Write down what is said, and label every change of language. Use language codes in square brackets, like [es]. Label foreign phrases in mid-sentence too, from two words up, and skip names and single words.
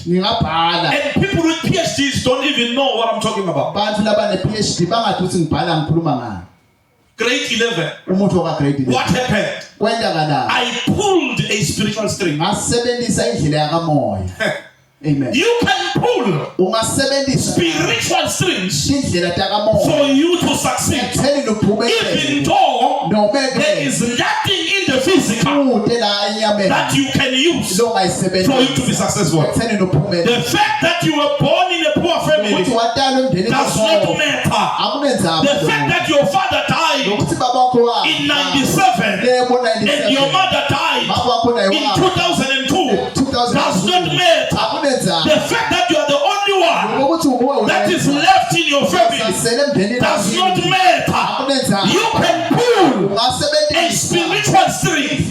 [en] And people with PhDs don't even know what I'm talking about. Grade 11. What happened? I pulled a spiritual string. Amen. You can pull [ss] ungasebenzisa [en] spiritual strings [ss] indlela takamoya [en] for you to succeed. [ss] ekutheni uphumelele [en] Even though [ss] noma [en] there is nothing in the physical [ss] kude la enyameni [en] that you can use for [ss] longayisebenzisa [en] you to be successful. [ss] ekutheni uphumelele [en] The fact that you were born in a poor family [ss] ukuthi watalwa emndenini [en] does not matter. [ss] akunenza [en] The fact that your father died [ss] ukuthi baba wakho [en] in 97 and your mother died in 2002 does not matter. The fact that you are the only one that is left in your family does not matter. You can pull a spiritual string.